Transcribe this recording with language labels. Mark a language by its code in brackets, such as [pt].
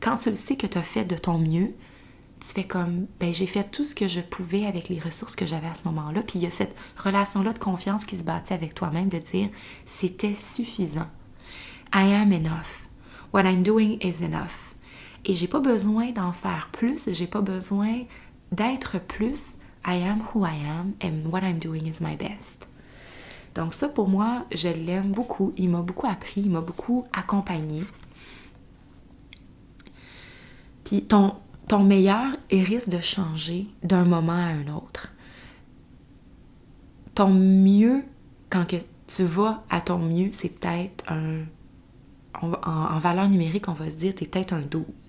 [fr] Quand tu le sais que tu as fait de ton mieux, tu fais comme « Ben, j'ai fait tout ce que je pouvais avec les ressources que j'avais à ce moment-là. » Puis il y a cette relation-là de confiance qui se bâtit avec toi-même, de dire « C'était suffisant. [en] I am enough. What I'm doing is enough. [fr] » Et j'ai pas besoin d'en faire plus, j'ai pas besoin d'être plus. [en] I am who I am and what I'm doing is my best. [fr] Donc ça, pour moi, je l'aime beaucoup. Il m'a beaucoup appris, il m'a beaucoup accompagné. Puis ton meilleur, il risque de changer d'un moment à un autre. Ton mieux, quand que tu vas à ton mieux, c'est peut-être en valeur numérique, on va se dire, tu es peut-être un 12.